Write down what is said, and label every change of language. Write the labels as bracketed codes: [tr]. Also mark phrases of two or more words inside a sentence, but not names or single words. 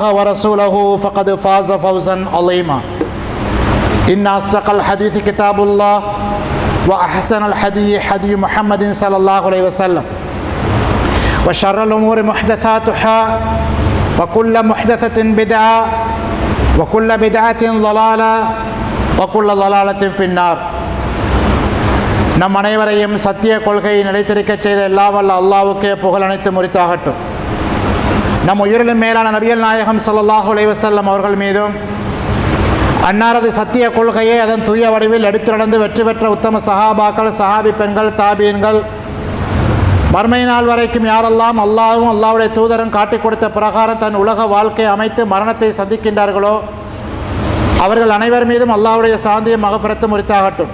[ar] ورسوله فقد فاز فوزا عظيما إن أصدق الحديث كتاب الله وأحسن الحديث حديث محمد صلى الله عليه وسلم وشر الأمور محدثاتها وكل محدثة بدعة وكل بدعة ضلالة وكل ضلالة في النار [ta] நம் அனைவரையும் சத்திய கொள்கையை நிலைத்திருக்க செய்த எல்லாம் வல்ல அல்லாஹ்வுக்கே புகழ் அனைத்து முறித்தாகட்டும். நம் உயிரிலும் மேலான நபிகள் நாயகம் [ar] صلى الله عليه وسلم [ta] அவர்கள் மீதும் அன்னாரது சத்திய கொள்கையை அதன் தூய வடிவில் எடுத்து நடந்து வெற்றி பெற்ற உத்தம சஹாபாக்கள், சஹாபி பெண்கள், தாபீன்கள், மறுமை நாள் வரைக்கும் யாரெல்லாம் அல்லாஹ்வும் அல்லாஹ்வுடைய தூதரும் காட்டிக் கொடுத்த பிரகாரம் தன் உலக வாழ்க்கையை அமைத்து மரணத்தை சந்திக்கின்றார்களோ அவர்கள் அனைவர் மீதும் அல்லாஹ்வுடைய சாந்தியும் மகஃபிரத்தும் உரித்தாகட்டும்.